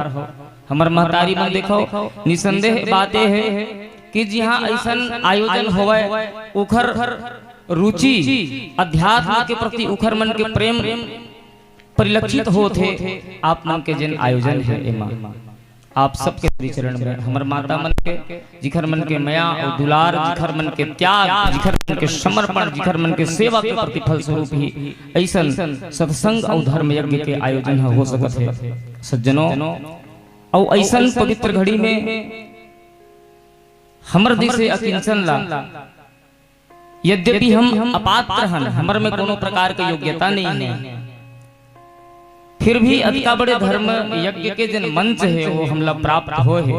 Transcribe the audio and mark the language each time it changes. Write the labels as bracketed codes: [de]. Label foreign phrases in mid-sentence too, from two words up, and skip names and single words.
[hne] हमर महतारी मन देखो, निसंदेह बातें है कि जी हाँ ऐसा आयोजन होवे, उखर रुचि अध्यात्म के प्रति उखर मन के प्रेम परिलक्षित होते। आप मन के जन आयोजन है एमा आप सबके श्री चरण में हमर माता मन के जिखर मन के मया और दुलार, जिखर मन के त्याग, जिखर मन के समर्पण, जिखर मन के सेवा के प्रतिफल स्वरूप ही ऐसा सत्संग और धर्म यज्ञ के आयोजन हो सकत है। सज्जनों, और ऐसा पवित्र घड़ी में हमर दिल से अकिंचन ला, यद्यपि हम अपात्र हन, हमर में कोनो प्रकार के योग्यता नहीं है, फिर भी अतिका बड़े धर्म यज्ञ के जन मंच है वो हमला प्राप्त हो है।